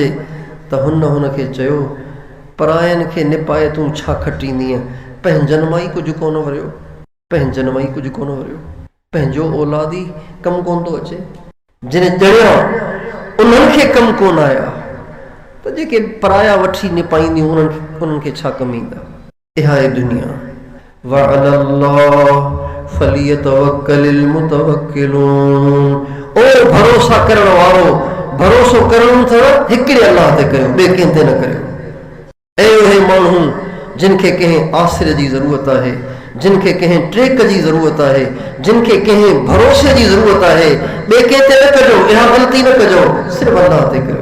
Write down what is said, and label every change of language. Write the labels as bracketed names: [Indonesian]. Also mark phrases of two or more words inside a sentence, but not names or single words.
[Sindhi] त हुनखे चयो, परायनि खे निपाए तूं छा खटींदीअं, पंहिंजनि मां ई कुझु कोन वरियो, पंहिंजनि मां ई कुझु कोन वरियो, पंहिंजो औलाद ई कमु कोन थो अचे, जिन ॼणिया उन्हनि खे कमु कोन आया, त जेके पराया वठी निपाईंदियूं उन्हनि खे छा कमु ईंदा। इहा आहे दुनिया। [Arabic] وعلى الله فليتوكل المتوكلون. [Sindhi] ओ भरोसा करण वारो, भरोसो करणो अथव हिकिड़े अल्लाह ते करियो, ॿिए कंहिं ते न करियो। ऐं उहे माण्हू जिन खे कंहिं आसिर जी ज़रूरत आहे, जिन खे कंहिं ट्रेक जी ज़रूरत आहे, जिन खे कंहिं भरोसे जी ज़रूरत आहे, ॿिए कंहिं ते न कजो, इहा ग़लती न कजो, सिर्फ़ु अल्लाह ते करियो।